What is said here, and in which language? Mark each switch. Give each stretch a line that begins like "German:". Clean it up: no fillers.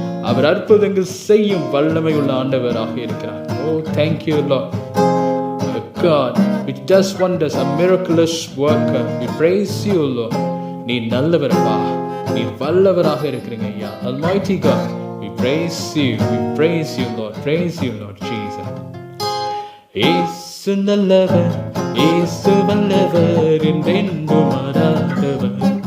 Tamil: அவர் அற்புதங்கள் செய்யும் வல்லமை உள்ள ஆண்டவராக இருக்கிறார்.
English: Oh, thank you, Lord. God, which does wonders, a miraculous worker. We praise you, Lord.
Tamil: நீ நல்லவரப்பா, நீ வல்லவராக இருக்கிறீங்க ஐயா.
English: Almighty God, we praise you, Lord. Praise you, Lord Jesus.
Tamil: இயேசு நல்லவர், இயேசு வல்லவர், என்றென்றும் மாறாதவர்.